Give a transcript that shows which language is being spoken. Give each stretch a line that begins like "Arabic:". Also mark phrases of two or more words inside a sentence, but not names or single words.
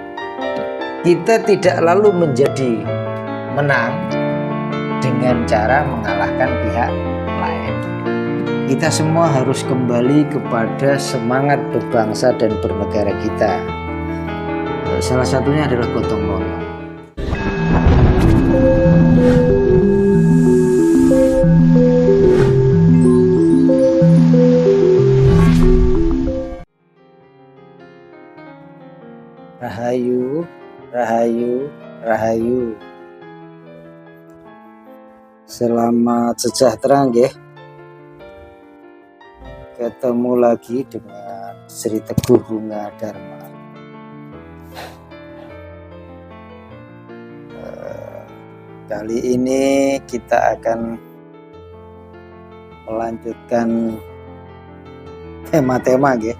Indonesian: Kita tidak lalu menjadi menang dengan cara mengalahkan pihak lain. Kita semua harus kembali kepada semangat berbangsa dan bernegara kita. Salah satunya adalah gotong royong. Rahayu, rahayu, rahayu. Selamat sejahtera nggih. Ketemu lagi dengan Sri Teguh Bunga Dharma. Kali ini kita akan melanjutkan tema-tema nggih.